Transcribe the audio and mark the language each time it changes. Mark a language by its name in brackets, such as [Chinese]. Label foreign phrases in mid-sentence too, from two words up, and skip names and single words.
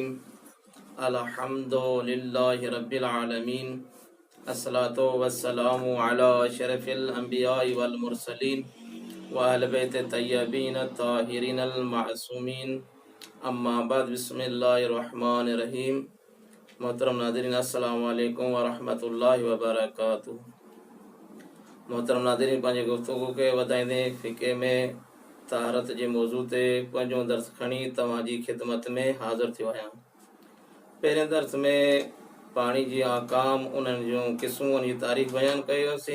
[Arabic] الحمد لله رب العالمين. الصلاة والسلام على أشرف الأنبياء والمرسلين وأهل بيت الطيبين الطاهرين المعصومين. أما بعد بسم الله الرحمن الرحيم. [Sindhi] محترم ناظرین [Arabic] السلام عليكم ورحمة الله وبركاته. [Sindhi] मोहतरम नाज़रीन, पंहिंजे गुफ़्तगू खे वधाईंदे फ़िक़े में तहारत जे मौज़ू ते पंहिंजो दर्स खणी तव्हांजी ख़िदमत में हाज़िर थियो आहियां। पहिरें दर्स में पाणी जी अहकाम, उन्हनि जूं क़िस्मूं, उन जी तारीफ़ बयानु कयोसीं।